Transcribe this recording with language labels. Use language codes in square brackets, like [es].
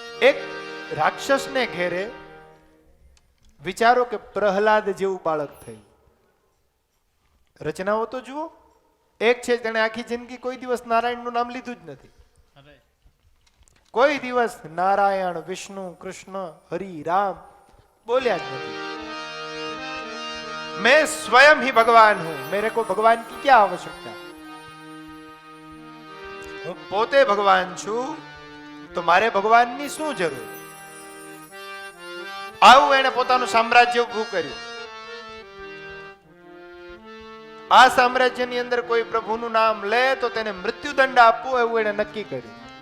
[gu] એક રાક્ષસને ઘેરે વિચારો કે પ્રહલાદ જેવું બાળક થયું. રચનાઓ તો જુઓ. એક છે તેણે આખી જિંદગી કોઈ દિવસ નારાયણનું નામ લીધું જ નથી. કોઈ દિવસ નારાયણ, વિષ્ણુ, કૃષ્ણ, હરિ, રામ બોલ્યા જ નથી. [hi] मैं स्वयं ही भगवान हूं, मेरे को भगवान की क्या आवश्यकता? [gu] હું પોતે ભગવાન છું, તો મારે ભગવાનની શું જરૂર? આવું એને પોતાનું સામ્રાજ્ય ઊભું કર્યું. આ સામ્રાજ્યની અંદર કોઈ પ્રભુનું નામ લે તો તેને મૃત્યુદંડ આપવો, એવું એને નક્કી કર્યું.